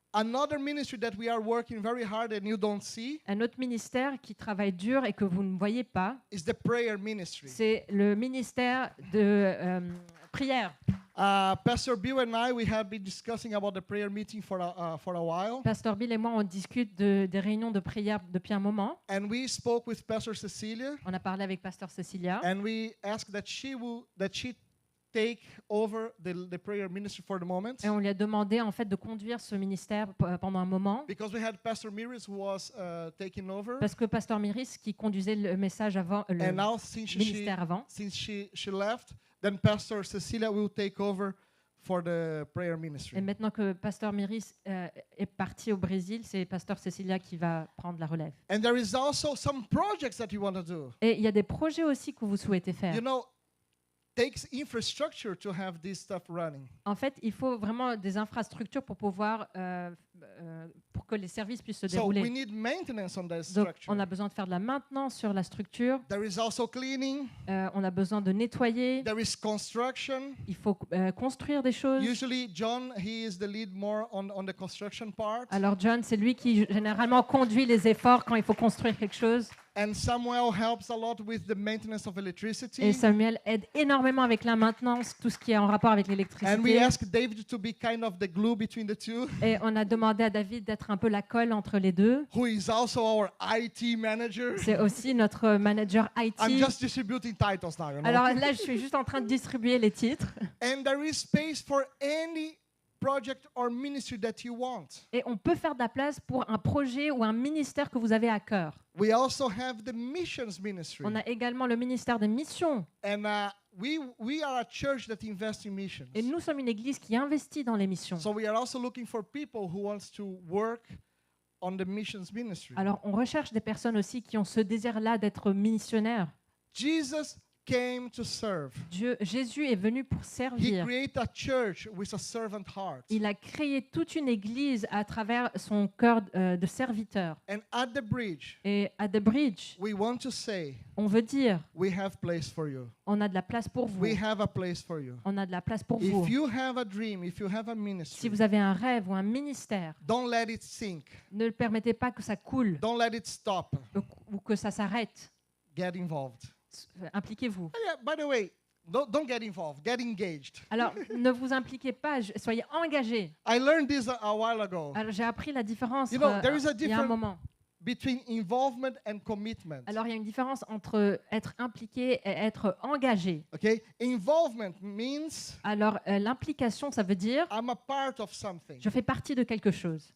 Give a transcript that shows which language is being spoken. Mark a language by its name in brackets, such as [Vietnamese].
[English] Another ministry that we are working very hard and you don't see [French] Un autre ministère qui travaille dur et que vous ne voyez pas, [English] is the prayer ministry. [French] c'est le ministère de prière. [English] Pastor Bill and I, we have been discussing about the prayer meeting for a while, [French] Pasteur Bill et moi, on discute des réunions de prière depuis un moment. [English] and we spoke with Pastor Cecilia, [French] On a parlé avec Pasteur Cecilia [English] and we asked that she take over the prayer ministry for the moment, [French] et on lui a demandé en fait de conduire ce ministère pendant un moment [English] because we had Pastor Miris who was taking over, [French] parce que Pasteur Miris qui conduisait le message avant, le [English] and now since [French] ministère avant, [English] she left, then Pastor Cecilia will take over for the prayer [French] et [English] ministry. [French] maintenant que Pasteur Miris est parti au Brésil, c'est Pasteur Cecilia qui va prendre la relève. [English] And there is also some projects that you want to do. [French] Et il y a des projets aussi que vous souhaitez faire. [English] You know, takes infrastructure to have this stuff running. [French] En fait, il faut vraiment des infrastructures pour pouvoir, pour que les services puissent se [English] So we [French] dérouler. [English] need maintenance on that [French] Donc, [English] structure. [French] on a besoin de faire de la maintenance sur la structure. [English] There is also cleaning. [French] On a besoin de nettoyer. [English] There is construction. [French] Il faut construire des choses. [English] Usually, John, he is the lead more on the construction part. [French] Alors, John, c'est lui qui généralement conduit les efforts quand il faut construire quelque chose. [English] And Samuel helps a lot with the maintenance of electricity. [French] Et Samuel aide énormément avec la maintenance, tout ce qui est en rapport avec [English] And we [French] l'électricité. [English] ask David to be kind of the glue between the two, [French] Et on a demandé à David d'être un peu la colle entre les deux. [English] who is also our IT manager. [French] C'est aussi notre manager [English] I'm [French] IT. [English] just distributing titles now, you know. [French] Alors là, je suis juste en train de distribuer les titres. [English] And there is space for any project or ministry that you want. [French] Et on peut faire de la place pour un projet ou un ministère que vous avez à cœur. [English] We also have the missions ministry. [French] On a également le ministère des missions. [English] And we are a church that invests in missions. [French] Et nous sommes une église qui investit dans les missions. [English] So we are also looking for people who wants to work on the missions ministry. [French] Alors, on recherche des personnes aussi qui ont ce désir-là d'être missionnaires. [English] Jesus came to serve. [French] Jésus est venu pour [English] He [French] servir. [English] created a church with a servant heart. [French] Il a créé toute une église à travers son cœur de serviteur. [English] And at the bridge, [French] Et à The Bridge, [English] we want to say, [French] on veut dire, [English] we have place for you. [French] on a de la place pour vous. [English] We have a place for you. [French] On a de la place pour vous. [English] If you have a dream, if you have a [French] Si [English] ministry, [French] vous avez un rêve ou un ministère, [English] don't let it sink. [French] ne permettez pas que ça coule [English] Don't let it stop. [French] ou que ça s'arrête. [English] Get involved. [French] Impliquez-vous. [English] Oh, yeah, by the way, don't get involved. Get engaged. [French] Alors, ne vous impliquez pas, soyez engagés. [English] I learned this a while ago. [French] Alors, j'ai appris la différence [English] You know, there is a [French] il y a un [English] different- [French] moment. [English] Between involvement and commitment. [French] Alors, il y a une différence entre être impliqué et être engagé. [English] Okay? Involvement means [French] Alors, l'implication, ça veut dire [English] I'm a part of something. [French] je fais partie de quelque chose.